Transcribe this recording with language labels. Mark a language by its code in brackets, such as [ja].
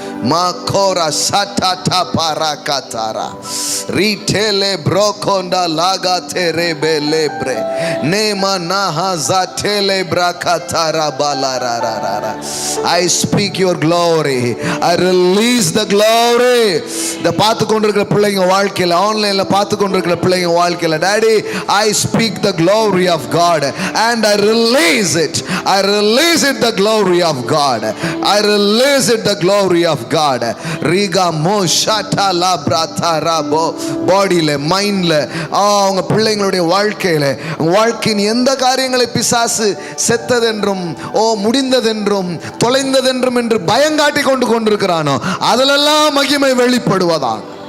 [en] Makora satata parakatara ritele brokonda lagate rebelebre nema nahaza tele brakatara balararara. I speak your glory. I release the glory. [ta] இந்த பார்த்து கொண்டிருக்கிற பிள்ளைங்க வாழ்க்கையில், ஆன்லைன்ல பார்த்து கொண்டிருக்கிற பிள்ளைங்க வாழ்க்கையில், daddy, [en] I speak the glory of God and I release it. I release it, the glory of God. I release it, the glory of God. Riga mo shata la brata rabo. [ta] பாடியில, மைண்ட்ல, அவங்க பிள்ளைங்களுடைய வாழ்க்கையில, வாழ்க்கையின் எந்த காரியங்களை பிசாசு செத்ததென்றும் முடிந்ததென்றும் தொலைந்ததென்றும் என்று பயங்காட்டி கொண்டிருக்கிறானோ அதிலெல்லாம் மகிமை வெளிப்படுவதாக.